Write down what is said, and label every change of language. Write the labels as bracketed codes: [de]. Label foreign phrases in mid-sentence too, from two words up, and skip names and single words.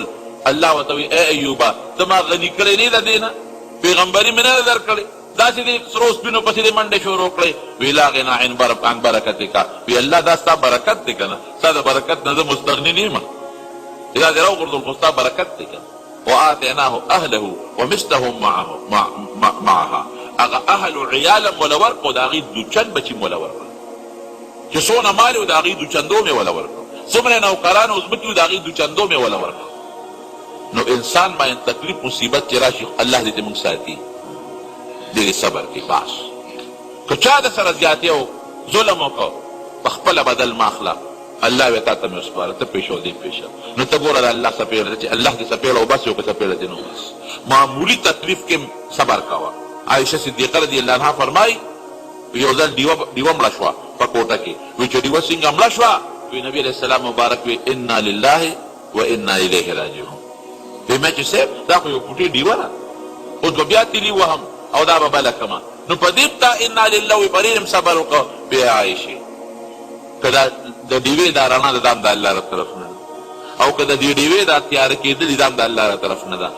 [ps] الله ورته وایي ای ایوبه ته ما غني کړی نه د دې نه، پیغمبري مې نه ده درکړې، داسې دې سرو سپینو پسې دې منډې شروع کړې. وی [ar] لا غنا عن برکتک، [ps] وی الله دا ستا برکت دی که نه، ستا د برکت نه زه مستغني نه یم، دا دې راوغورځول خو ستا برکت دی که نه. [ar] وآتیناه اهله ومثلهم معها، [ps] هغه اهل و عیالم وله ورکړو، د هغې دوچند بچي م وله ورکړو چې څونه مال و د هغې دوچندو مې وله ورکړو، څومره نوکران او ځمکې و د هغې دوچندو مې وله ورکړو. نو انسان باندې تکلیف مصیبت چې راشي الله دې موږ ساتي، دې صبر کې باس. که چا د سره زیاتې او ظلم وکړو په خپله بدل مه اخله، الله وتا ته مې وسپاره ته پیښو دی پیښه نو ته ګوره الله سپېړه چې الله دې سپېړه او بس یو که سپېړه دې نو بس معمولی تکلیف کې صبر کاوه. عائشہ صدیقه [ar] رضی الله عنها [ps] فرمایي یو ځل ډیوه مړه شوه په کوټه کې وی چې ډیوه څنګه مړه شوه وی نبی [ar] علیه السلام [ps] مبارک وی [ar] انا لله و انا الیه راجعون. [ps] وی مې چې صاحب دا خو یو کوټې ډیوه ده اوس به بیا تلي وهم او دا به بله کمه نو په دې تا [ar] انا لله [ps] وی پرېږدم صبر وکړه. بیا عایشې که دا د ډیوې دا رڼا ده دا هم د الله له طرف نه ده او که د دې ډیوې دا تیاره کېدلې دا هم د الله له طرف نه ده.